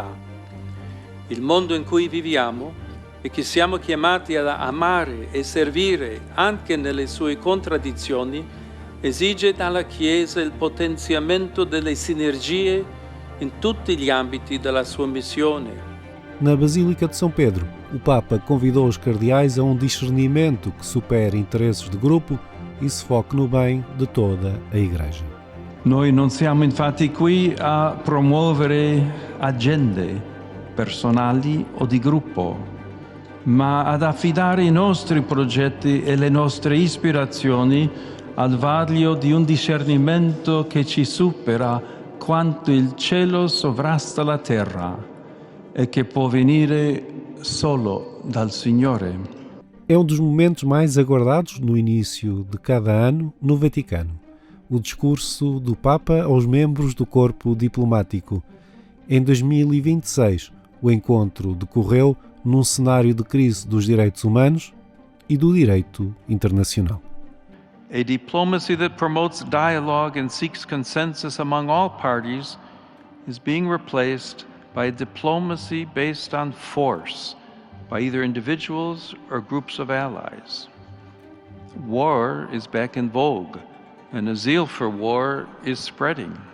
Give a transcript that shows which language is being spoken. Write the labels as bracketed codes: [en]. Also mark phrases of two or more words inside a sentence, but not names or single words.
[it] Il mondo in cui viviamo e che siamo chiamati ad amare e servire anche nelle sue contraddizioni esige dalla Chiesa il potenziamento delle sinergie in tutti gli ambiti della sua missione. [pt] Na Basílica de São Pedro, o Papa convidou os cardeais a um discernimento que supere interesses de grupo e se foque no bem de toda a Igreja. [it] Noi non siamo infatti qui a promuovere agende personali o di gruppo, ma ad affidare i nostri progetti e le nostre ispirazioni al vaglio di un discernimento che ci supera quanto il cielo sovrasta la terra e che può venire solo dal Signore. [pt] É um dos momentos mais aguardados no início de cada ano no Vaticano. O discurso do Papa aos membros do corpo diplomático. Em 2026, o encontro decorreu num cenário de crise dos direitos humanos e do direito internacional. [en] A diplomacy that promotes dialogue and seeks consensus among all parties is being replaced by a diplomacy based on force by either individuals or groups of allies. War is back in vogue, and a zeal for war is spreading.